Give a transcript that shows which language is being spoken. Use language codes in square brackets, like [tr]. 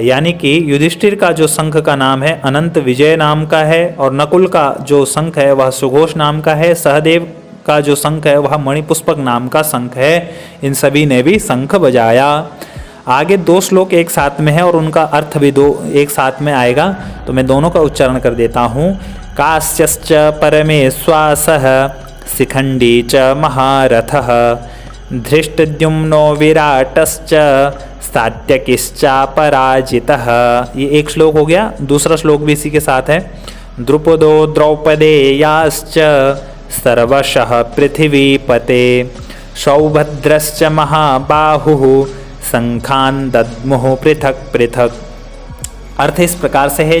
[hi] यानी कि युधिष्ठिर का जो शंख का नाम है अनंत विजय नाम का है और नकुल का जो शंख है वह सुघोष नाम का है। सहदेव का जो शंख है वह मणिपुष्पक नाम का शंख है। इन सभी ने भी शंख बजाया। आगे दो श्लोक एक साथ में है और उनका अर्थ भी दो एक साथ में आएगा, तो मैं दोनों का उच्चारण कर देता हूँ। [sa] काश्यश्च परमेश्वासः शिखंडी च महारथः धृष्टद्युम्नो विराटश्च सात्यकिश्चापराजितः। [hi] ये एक श्लोक हो गया। दूसरा श्लोक भी इसी के साथ है। [sa] द्रुपदो द्रौपदेयाश्च सर्वशः पृथिवीपते सौभद्रश्च महाबाहुः शंखान् दद्मुः पृथक पृथक। [hi] अर्थ इस प्रकार से है।